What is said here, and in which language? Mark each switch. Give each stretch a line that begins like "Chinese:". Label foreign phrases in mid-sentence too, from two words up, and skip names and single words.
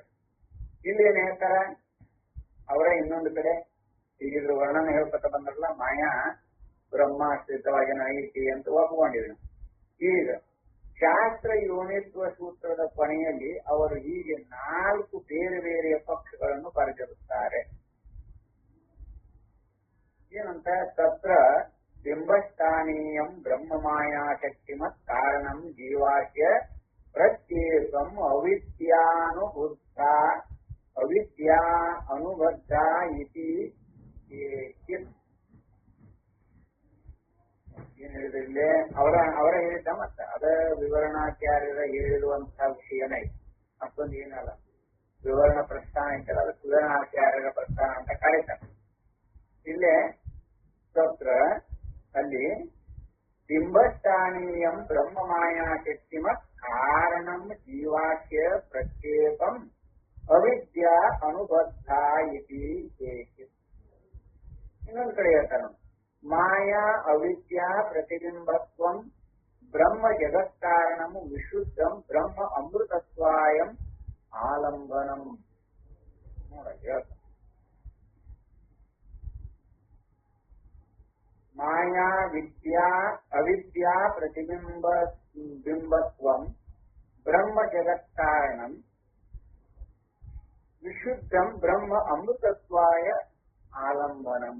Kannada: ಇಲ್ಲಿ ಏನ್ ಹೇಳ್ತಾರ ಅವರ ಇನ್ನೊಂದು ಕಡೆ ಹೀಗಿದ್ರು ವರ್ಣನ ಹೇಳ್ಕೊತ ಬಂದ್ರಲ್ಲ, ಮಾಯಾ ಬ್ರಹ್ಮಾಶ್ರಿತವಾಗಿ ಐತಿ ಅಂತ ಒಪ್ಕೊಂಡಿದ್ರು. ಈಗ ಶಾಸ್ತ್ರ ಯೋನಿತ್ವ ಸೂತ್ರದ ಕೊನೆಯಲ್ಲಿ ಅವರು ಹೀಗೆ 4 ಬೇರೆ ಬೇರೆಯ ಪಕ್ಷಗಳನ್ನು ಬರೆದಿರುತ್ತಾರೆ. ಏನಂತ?
Sanskrit: ತತ್ರ ಬಿಂಬಸ್ಥಾನೀಯಂ ಬ್ರಹ್ಮ ಮಾಯಾ ಶಕ್ತಿಮತ್ ಕಾರಣಂ ಜೀವಾಚ್ಯ ಪ್ರತ್ಯೇಕಂ ಅವಿದ್ಯಾನುಬುದ್ಧ ಅವಿದ್ಯಾ ಅನುಬದ್ಧ ಇತಿ.
Kannada: ಏನ್ ಹೇಳಿದ್ರೆ ಅವರ ಹೇಳಿದ್ದ ಮತ್ತ ಅದ ವಿವರಣಾಚಾರ್ಯರ ಹೇಳಿರುವಂತಹ ವಿಷಯನೇ. ಮತ್ತೊಂದು ಏನಲ್ಲ, ವಿವರಣ ಪ್ರಸ್ಥಾನ ಐತಲ್ಲ, ಅದಕ್ಕೆ ವಿವರಣಾಚಾರ್ಯರ ಪ್ರಸ್ಥಾನ ಅಂತ ಕರೀತಾರೆ.
Sanskrit: ಇಲ್ಲೇ ತತ್ರ ಅಲ್ಲಿ ಬಿಂಬಸ್ಥಾನೀಯಂ ಬ್ರಹ್ಮ ಮಾಯಾ ಶಕ್ತಿಮತ್ ಕಾರಣಂ ಜೀವಾಚ್ಯ ಪ್ರತ್ಯೇಕಂ ಅವಿದ್ಯಾ ಅನುಬದ್ಧ ಇತಿ.
Kannada: ಇನ್ನೊಂದು ಕಡೆ ಹೇಳ್ತಾನೆ,
Sanskrit: ಮಾಯಾ ಅವಿದ್ಯಾ ಪ್ರತಿಬಿಂಬತ್ವಂ ಬ್ರಹ್ಮ ಜಗತ್ಕಾರಣಂ ವಿಶುದ್ಧಂ ಬ್ರಹ್ಮ ಅಮೃತತ್ವಾಯಂ ಆಲಂಬನಂ.
Kannada: ನೋಡ ಹೇಳ್ತಾನೆ,
Sanskrit: ಮಾಯಾ ವಿದ್ಯಾ ಅವಿದ್ಯಾ ಪ್ರತಿಬಿಂಬತ್ವಂ ಬ್ರಹ್ಮ ಜಗತ್ಕಾರಣಂ ವಿಶುದ್ಧಂ ಬ್ರಹ್ಮ ಅಮೃತತ್ವಾಯ ಆಲಂಬನಂ.